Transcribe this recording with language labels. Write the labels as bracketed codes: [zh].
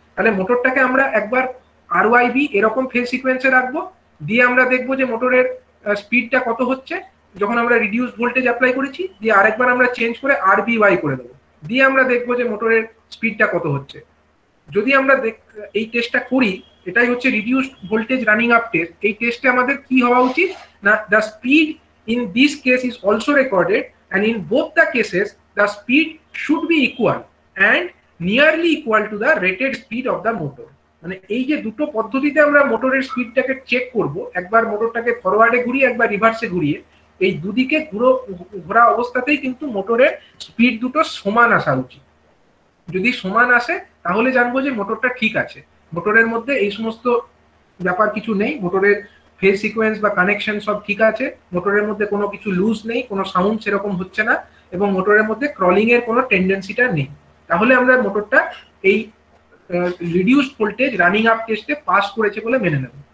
[bn] তাহলে মোটরটাকে আমরা একবার RYB এরকম ফেজ সিকোয়েন্সে রাখবো, দিয়ে আমরা দেখবো যে মোটরের স্পিডটা কত হচ্ছে যখন আমরা রিডিউস ভোল্টেজ অ্যাপ্লাই করেছি, দিয়ে আরেকবার আমরা চেঞ্জ করে RBY করে দেবো, দিয়ে আমরা দেখবো যে মোটরের স্পিডটা কত হচ্ছে। যদি আমরা এই টেস্টটা করি, এটাই হচ্ছে reduced voltage running up test. এই টেস্টে আমাদের কি হওয়া উচিত না, [en] The speed in this case is also recorded and in both the cases the speed should be equal and nearly equal to the rated speed of the motor। [bn] মানে এই যে দুটো পদ্ধতিতে আমরা মোটরের স্পিডটাকে চেক করব, একবার মোটরটাকে ফরওয়ার্ডে ঘুরিয়ে একবার রিভার্সে ঘুরিয়ে, এই দুদিকে ঘোরা অবস্থাতেই কিন্তু মোটরের স্পিড দুটো সমান আসা উচিত। যদি সমান আসে তাহলে জানবো যে মোটরটা ঠিক আছে, মোটরের মধ্যে এই সমস্ত ব্যাপার কিছু নেই, মোটরের ফেজ সিকোয়েন্স বা কানেকশন সব ঠিক আছে, মোটরের মধ্যে কোনো কিছু লুজ নেই, কোনো সাউন্ড সেরকম হচ্ছে না, এবং মোটরের মধ্যে ক্রলিং এর কোনো টেন্ডেন্সিটা নেই, তাহলে আমরা মোটরটা এই রিডিউসড ভোল্টেজ রানিং আপ টেস্টে পাস করেছে বলে মেনে নেব।